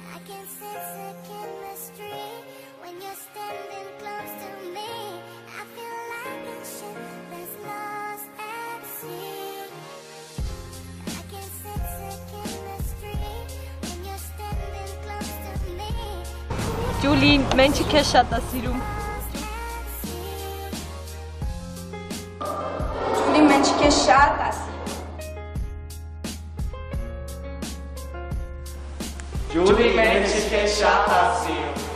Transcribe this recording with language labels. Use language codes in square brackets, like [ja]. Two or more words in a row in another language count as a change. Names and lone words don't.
[en] can sense the chemistry when you're standing close to me. I feel like a ship that's lost at sea. I can sense the chemistry when you're standing close to me. [hy] Ջուլի, մենք քեզ շատ է սիրում։ Ջուլի, մենք քեզ շատ է սիրում։ Ջուլի, մենք քեզ շատ է սիրում։